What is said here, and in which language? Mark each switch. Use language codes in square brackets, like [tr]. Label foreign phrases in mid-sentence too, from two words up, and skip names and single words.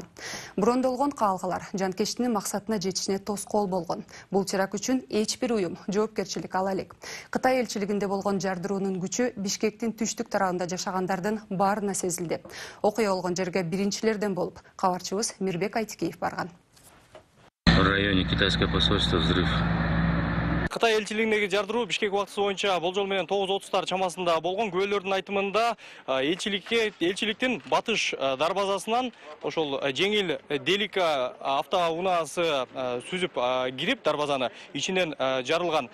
[ky] Брондолгон калгалар жанкечтинин максатына жетишине тоскоол болгон. Бул чырак үчүн эч бир уюм жоопкерчилик ала элек. Кытай элчилигинде болгон жардыруунун күчү Бишкектин түштүк тарабында жашагандардын баарына сезилди. Окуя болгон жерге биринчилерден болуп, кабарчыбыз Мирбек Айтикеев барган. [ru] В районе китайского посольства взрыв. [ky] Кытай элчилигиндеги жардыруу Бишкек убактысы боюнча болжол менен 9:30 чамасында болгон. Күбөлөрдүн айтымында элчиликтин батыш дарбазасынан ошол жеңил Делика автоунаасы сүзүп кирип дарбазаны ичинен жарылган.